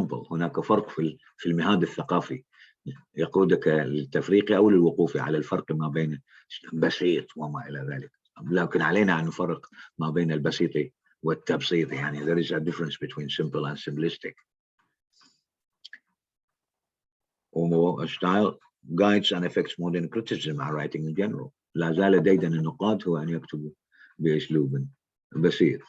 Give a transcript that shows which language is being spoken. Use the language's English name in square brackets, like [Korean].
[Arabic] هناك فرق في المهاد الثقافي يقودك للتفريق أو للوقوف على الفرق ما بين بسيط وما إلى ذلك. لكن علينا أن نفرق ما بين البسيط والتبسيط. [English] يعني there is a difference between simple and simplistic. Style guides and affects modern criticism and writing in general. [Arabic] لا زال ديدن النقاد هو أن يكتبوا بأسلوب بسيط.